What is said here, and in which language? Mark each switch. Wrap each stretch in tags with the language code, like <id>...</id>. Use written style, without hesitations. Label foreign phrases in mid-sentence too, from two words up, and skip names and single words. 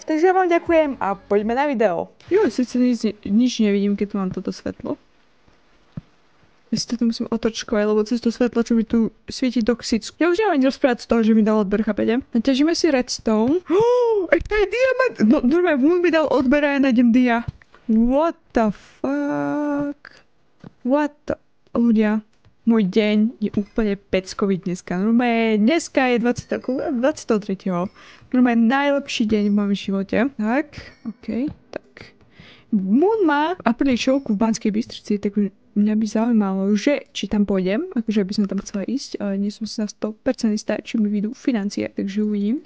<sk>Takže ja vám ďakujem a poďme na video. Jo, sice nič nevidím, keď tu mám toto svetlo. Ja si to musím otočkovať, lebo cez to svetlo, čo mi tu svieti toxicky. Ja už neviem rozprávať z toho, že mi dal odber, chápete? Naťažíme si redstone. Ešte je diamant! No, normálne, on mi dal odber a ja nájdem dia.</sk> <en>What the fuck? What the...</en> <sk>Ľudia, môj deň je úplne peckový dneska. Normálne, dneska je 23. Normálne najlepší deň v mojom živote. Tak, okej, tak. Moon má apríli showku v Banskej Bystrici, tak mňa by zaujímalo, že či tam pôjdem, akože by som tam chcela ísť, ale nie som si na 100% istá, či mi vyjdú financie, takže uvidím.</sk>